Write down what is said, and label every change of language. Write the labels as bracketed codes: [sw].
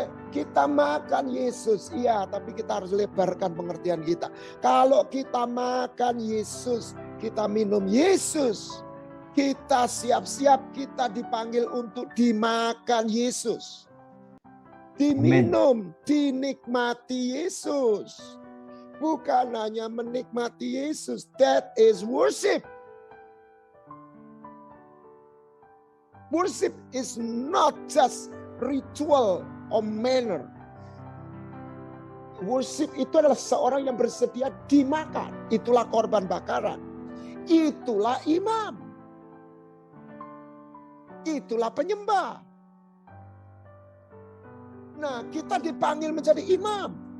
[id] Kita makan Yesus, iya, tapi kita harus lebarkan pengertian kita. Kalau kita makan Yesus, kita minum Yesus, kita siap-siap, kita dipanggil untuk dimakan Yesus. Diminum, dinikmati Yesus. Bukan hanya menikmati Yesus, that is worship. [en] Worship is not just ritual or manner. [id] Worship itu adalah seorang yang bersedia dimakan. Itulah korban bakaran. Itulah imam. Itulah penyembah. Nah, kita dipanggil menjadi imam.